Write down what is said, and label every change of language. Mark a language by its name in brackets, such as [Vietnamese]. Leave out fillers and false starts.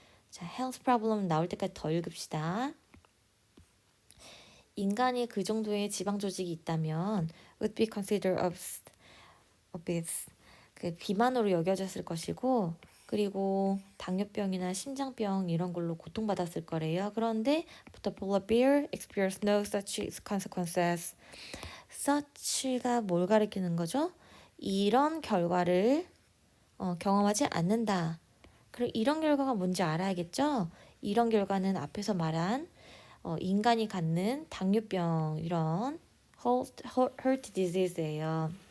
[Korean] 자, health problem 나올 때까지 더 읽읍시다. 인간이 그 정도의 지방 조직이 있다면 [English] would be considered obese. [Korean] 그 비만으로 여겨졌을 것이고 그리고 당뇨병이나 심장병 이런 걸로 고통받았을 거래요. 그런데 [English] the polar bear experienced no such consequences. [Korean] such가 뭘 가리키는 거죠? 이런 결과를 경험하지 않는다. 그럼 이런 결과가 뭔지 알아야겠죠? 이런 결과는 앞에서 말한 인간이 갖는 당뇨병 이런 heart disease예요.